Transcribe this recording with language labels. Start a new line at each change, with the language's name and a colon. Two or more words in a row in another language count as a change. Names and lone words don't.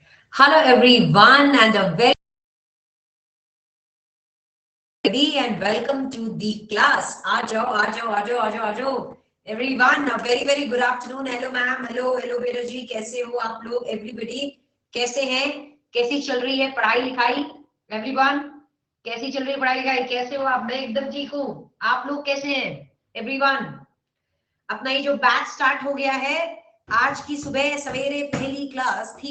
English: Hello everyone and a very ready and welcome to the class.
Hindi: आ जाओ आ जाओ आ जाओ आ जाओ आ जाओ
English: everyone. A very good afternoon. Hello ma'am.
Hindi: Hello बेटा जी, कैसे हो आप लोग? Everybody कैसे हैं? कैसी चल रही है पढ़ाई लिखाई? Everyone कैसी चल रही है पढ़ाई लिखाई? कैसे हो आप? मैं एकदम ठीक हूँ. आप लोग कैसे हैं? Everyone अपना ये जो बैच स्टार्ट हो गया है, आज की सुबह सवेरे पहली क्लास थी.